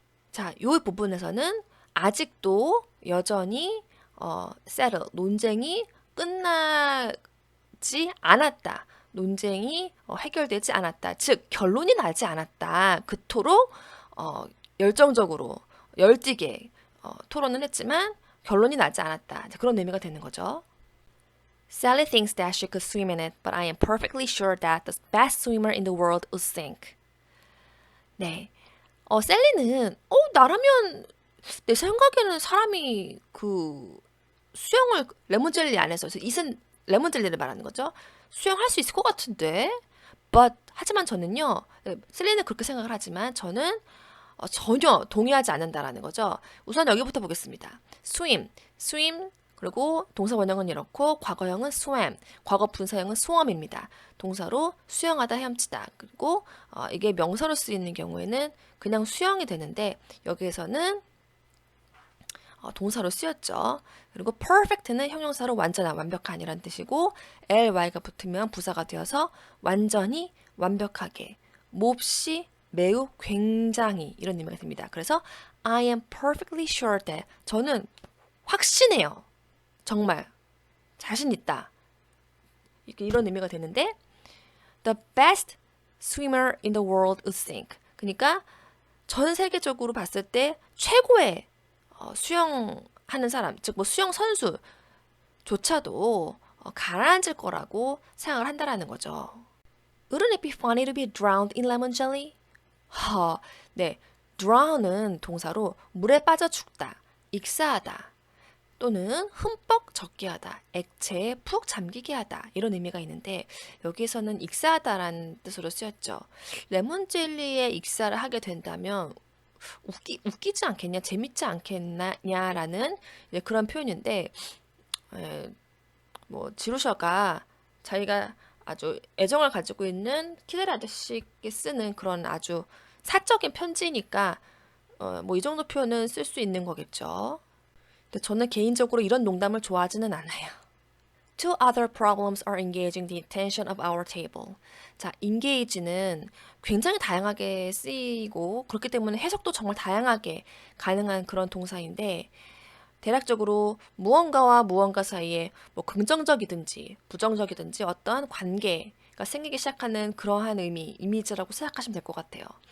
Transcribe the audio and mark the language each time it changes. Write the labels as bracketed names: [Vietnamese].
[Korean] 자, 이 부분에서는 아직도 여전히 settle, 논쟁이 끝나지 않았다. 논쟁이 해결되지 않았다. 즉 결론이 나지 않았다. 그토록 열정적으로 열띠게 토론을 했지만 결론이 나지 않았다. 그런 의미가 되는 거죠. [English] Sally thinks that she could swim in it, but I am perfectly sure that the best swimmer in the world would sink. [Korean] 네, 셀리는 나라면 내 생각에는 사람이 그 수영을 레몬젤리 안에서 이슨 레몬젤리를 말하는 거죠. 수영할 수 있을 것 같은데. But 하지만 저는요. 셀리는 그렇게 생각을 하지만 저는 전혀 동의하지 않는다라는 거죠. 우선 여기부터 보겠습니다. swim 그리고 동사 원형은 이렇고 과거형은 swam, 과거 분사형은 swam입니다. 동사로 수영하다, 헤엄치다. 그리고 이게 명사로 쓰이는 경우에는 그냥 수영이 되는데 여기에서는 동사로 쓰였죠. 그리고 perfect는 형용사로 완전한, 완벽한이란 뜻이고 ly가 붙으면 부사가 되어서 완전히, 완벽하게, 몹시, 매우, 굉장히 이런 의미가 됩니다. 그래서 [English] I am perfectly sure that [Korean] 저는 확신해요. 정말 자신 있다. 이런 의미가 되는데 [English] the best swimmer in the world would sink. [Korean] 그러니까 전 세계적으로 봤을 때 최고의 수영하는 사람, 즉 뭐 수영 선수조차도 가라앉을 거라고 생각을 한다라는 거죠. [English] Wouldn't it be funny to be drowned in lemon jelly? [Korean] 네, drown은 동사로 물에 빠져 죽다, 익사하다, 또는 흠뻑 젖게 하다, 액체에 푹 잠기게 하다 이런 의미가 있는데 여기서는 익사하다라는 뜻으로 쓰였죠. 레몬젤리에 익사를 하게 된다면 웃기지 않겠냐, 재밌지 않겠냐라는 그런 표현인데 뭐 지루셔가 자기가 아주 애정을 가지고 있는 키데리 아저씨께 쓰는 그런 아주 사적인 편지니까 뭐 이 정도 표현은 쓸 수 있는 거겠죠. 근데 저는 개인적으로 이런 농담을 좋아하지는 않아요. [English] Two other problems are engaging the attention of our table. [Korean] 자, engage는 굉장히 다양하게 쓰이고 그렇기 때문에 해석도 정말 다양하게 가능한 그런 동사인데 대략적으로 무언가와 무언가 사이에 뭐 긍정적이든지 부정적이든지 어떠한 관계가 생기기 시작하는 그러한 이미지라고 생각하시면 될 것 같아요.